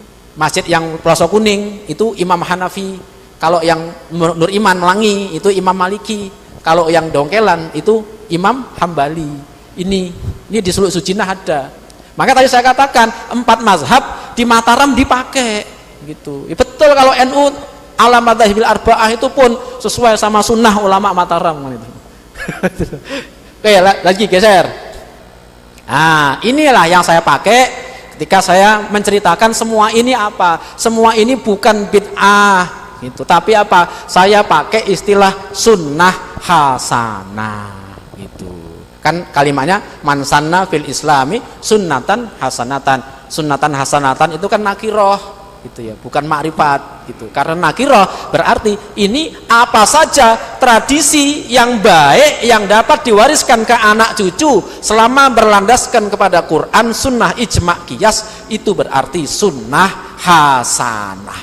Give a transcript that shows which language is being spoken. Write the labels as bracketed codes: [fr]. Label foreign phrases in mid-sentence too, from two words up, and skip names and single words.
[id] Masjid yang Pelosok Kuning itu Imam Hanafi. Kalau yang Nur Iman Melangi itu Imam Maliki. Kalau yang Dongkelan itu Imam Hambali. Ini di Suluk Sujinah ada. Maka tadi saya katakan 4 mazhab di Mataram dipakai gitu. Ya, betul kalau NU [ar] على المذاهب الأربعة [id] itu pun sesuai sama sunnah ulama Mataram gitu. Oke, lagi geser. Nah, inilah yang saya pakai ketika saya menceritakan semua ini apa? Semua ini bukan bid'ah gitu, tapi apa? Saya pakai istilah sunnah hasanah gitu. Kan kalimatnya [ar] من سن في الإسلام سنة حسنة. سنة حسنة [id] itu kan nakiroh gitu ya, bukan makrifat gitu. Karena nakiroh berarti ini apa saja tradisi yang baik yang dapat diwariskan ke anak cucu selama berlandaskan kepada Quran, sunnah, ijma, qiyas, itu berarti sunnah hasanah.